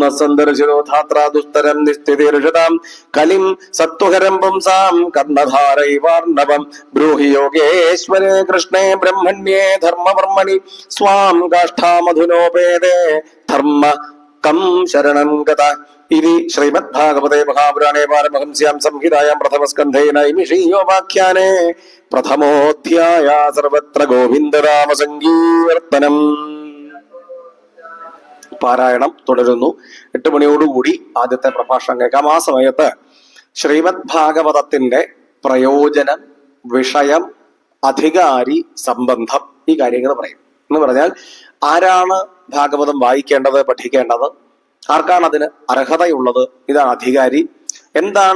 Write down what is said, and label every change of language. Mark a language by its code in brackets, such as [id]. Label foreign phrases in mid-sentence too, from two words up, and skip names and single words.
[sa] सन्दर्शितो धात्रा दुस्तरं निस्थितिर्षतां कलिं सत्त्वहरं पुंसां कर्णधारैवार्णवं ब्रूहि योगेश्वरे कृष्णे ब्रह्मण्ये धर्मवर्मणि स्वां काष्ठामधुनोपेदे धर्म कं शरणं गता इति श्रीमद्भागवते महापुराणे पारमहंस्यां संहितायां प्रथमस्कन्धे नैमिषीयोपाख्याने प्रथमोऽध्यायः सर्वत्र गोविन्दनाम सङ्कीर्तनम्. [ml] പാരായണം തുടരുന്നു. 8 മണിയോടുകൂടി ആദ്യത്തെ പ്രഭാഷണം കേൾക്കാം. ആ സമയത്ത് ശ്രീമദ് ഭാഗവതത്തിന്റെ പ്രയോജനം, വിഷയം, അധികാരി, സംബന്ധം, ഈ കാര്യങ്ങൾ പറയും. എന്ന് പറഞ്ഞാൽ ആരാണ് ഭാഗവതം വായിക്കേണ്ടത്, പഠിക്കേണ്ടത്, ആർക്കാണ് അതിന് അർഹതയുള്ളത്, ഇതാണ് അധികാരി, എന്താണ്